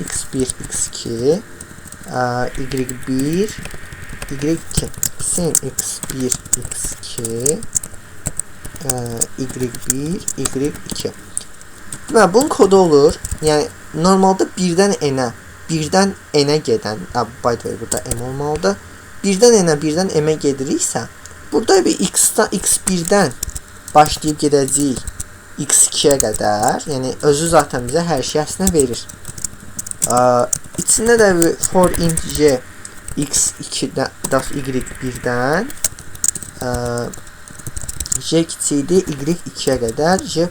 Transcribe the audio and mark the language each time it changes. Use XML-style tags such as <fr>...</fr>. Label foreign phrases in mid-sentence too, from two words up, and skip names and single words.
<az>x1, x2, y1, y2. Sin x1, x2, y1, y2. Deməli, bunun kodu olur. Yəni, normalda birdən enə gedən,</az> <en>by the way,</en> <az>burada m olmalıdır. Birdən m-ə gediriksə, burada bir x1-dən başlayıb gedəcəyik x2-yə qədər. Yəni, özü zaten bizə hər şey əslində verir. İçində də bir</az> <en>for int j</en> <az>x2-dən, y1-dən j kiçikdir y2-yə qədər j++.</az>